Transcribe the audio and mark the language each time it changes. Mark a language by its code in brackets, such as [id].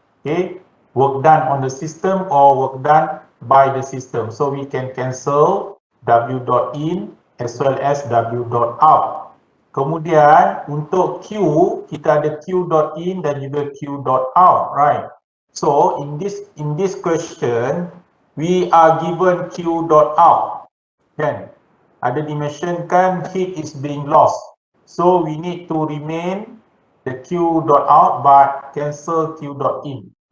[en] Okay, work done on the system or work done by the system. So we can cancel W dot in as well as W dot out. [ms] Kemudian untuk Q, kita ada Q dot in dan juga Q dot out, right? [en] So in this question, we are given Q dot out, kan? [ms] Ada dimensionkan [en] heat is being lost. So we need to remain the Q dot out but cancel Q dot in.